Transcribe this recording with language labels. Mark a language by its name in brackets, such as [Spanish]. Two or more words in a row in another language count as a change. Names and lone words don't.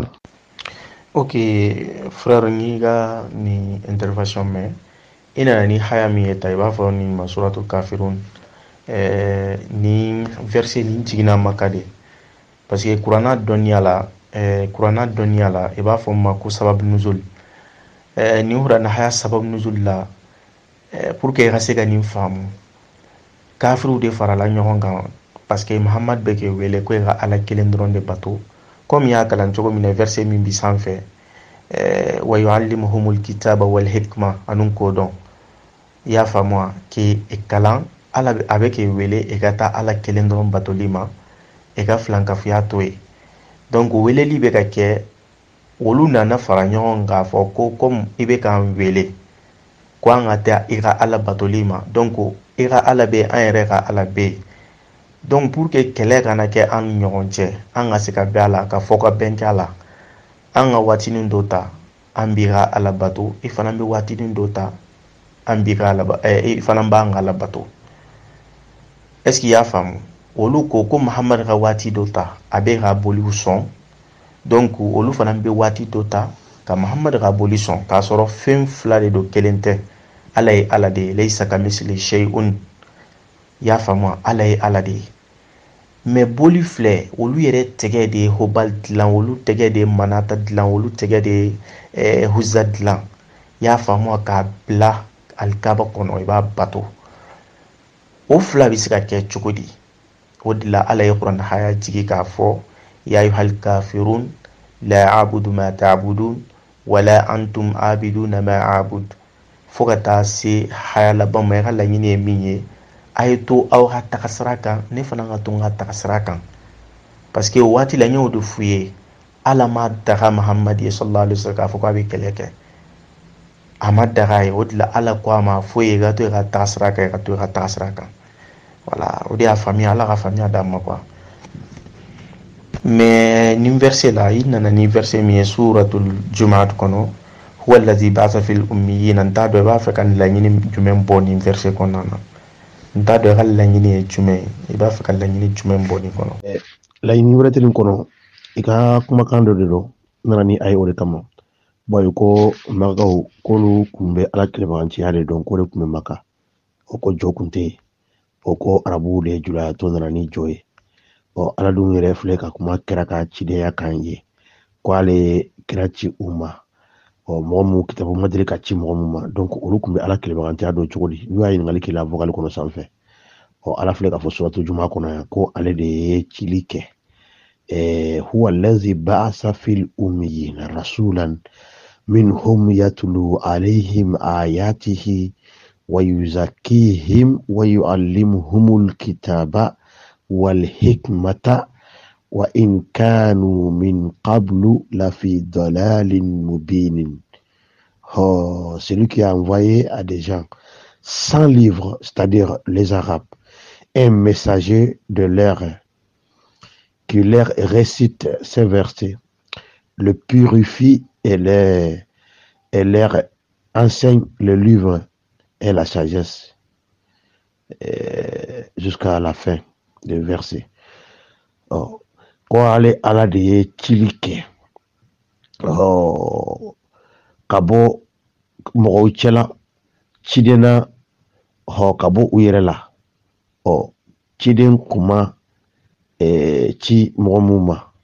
[Bambara] Ok frère, n'i ka nin intervention mɛn, i nana ni haya min ye ta i b'a fɔ nin ma suratul kafirun, ni verset nin jiginna Maka de, parce que kuranna dɔnniya la i b'a fɔ ma ko [Arabic] سبب نزول, [Bambara] ni hura na haya [Arabic] سبب نزول [Bambara] la [French] pour que [Bambara] ga se ga nin famu kafiru de farala ɲɔgɔn kan parce que Muhammad be ke wele ko ga ala kelen dɔrɔn de bato comme ya kalan cogo min verset min bi sanfɛ [Arabic] ويعلمهم الكتاب والحكمة [Bambara] anun ko dɔn ya famu ke kalan ala abe ke wele e ka taa ala kelen dɔrɔn batoli ma e ka filankafiya to ye donc weleli be ka kɛ olu nana fara ɲɔgɔn k'a fɔ ko comme i be k'an wele ko an ka taa i ka ala batoli ma donc i ka ala be an yɛrɛ ka ala be donc [French] pour que [Bambara] kɛlɛ kana kɛ an ni ɲɔgɔn cɛ an ka se ka bɛn a la ka fɔ ka bɛn kɛ a la an ka waatinin dɔ ta an b'i ka ala bato i fana bɛ waatinin dɔ ta an b'i ka ala i fana b'an ka ala bato est-ce [French] qu'il y'a [Bambara] faamu olu ko Muhammad ka waati dɔ ta a bɛ ka boliw sɔn donc olu fana bɛ waati dɔ ta ka Muhammad ka boli sɔn k'a sɔrɔ fɛn fila de don kelen tɛ ala ye ala de ye [Arabic] ليس كمثله شيء [Bambara] y'a faamu ala ye ala de ye mais boli filɛ olu yɛrɛ tɛgɛ de ye Hubal dilan olu tɛgɛ de ye Manata dilan olu tɛgɛ de ye Huzza dilan y'a faamu k'a bila alikaba kɔnɔ i b'a bato o fila bɛ se ka kɛ cogo di o de la ala ye kuranɛ haya jigi k'a fɔ [Arabic] يا أيها الكافرون لا أعبد ما تعبدون ولا أنتم عابدون ما أعبد [Bambara] fo ka taa se haya laban ma i ka laɲini ye min ye a ye to aw ka taga sira kan ne fana ka to n ka taga sira kan [French] parce que [Bambara] o waati la n y'o de f'u ye ala ma daga Muhammad ye [Arabic] صلى الله عليه وسلم [Bambara] k'a fɔ k'a bɛ kɛlɛ kɛ a ma daga ye o de la ala ko a ma fo ye i ka to i ka taga sira kan i ka to i ka taga sira kan voilà o de y'a faamuya ala ka faamuya d'a ma quoi mais nin verset la i nana ni verset min ye suratul Jumu'ah kɔnɔ [Arabic] هو الذي بعث في الأميين [Bambara] n t'a dɔn i b'a fɛ ka laɲini jumɛn bɔ nin verset kɔnɔna na n t'a dɔn i ka laɲini ye jumɛn i b'a fɛ ka laɲini jumɛn bɔ nin kɔnɔ laɲini wɛrɛ tɛ nin kɔnɔ i ka kumakan dɔ de don nana ni a ye o de kama bon ko makaw k'olu kun bɛ ala kɛlɛbaganciya de dɔn k'o de kun bɛ maka o ko jɔ kun tɛ yen o ko arabuw de julaya to nana ni jɔ ye ala dun yɛrɛ filɛ ka kuma kɛra ka cidenya kan ye ko ale kira ci u ma mɔgɔ mun kitabu ma deli ka ci mɔgɔ mun ma donc olu kun bɛ ala kɛlɛbaganciya dɔn cogo di n'u y'a ɲininkali k'i la vocal kɔnɔ sanfɛ ala filɛ k'a fɔ suratu Jumu'ah kɔnɔ yan ko ale de ye cili kɛ [Arabic] هو الذي بعث في الأميين رسولا منهم يتلو عليهم آياته ويزكيهم ويعلمهم الكتاب والحكمة وإن كانوا من قبل لفي ضلال مبين. [French] Celui qui a envoyé à des gens sans livre, c'est-à-dire les Arabes, un messager de l'air qui leur récite ces versets, le purifie et leur enseigne le livre et la sagesse jusqu'à la fin du verset. [Bambara] Ko ale ala de ye cili kɛ ka bɔ mɔgɔw cɛla cidena ka bɔ u yɛrɛ la ciden kuma ci mɔgɔ mun ma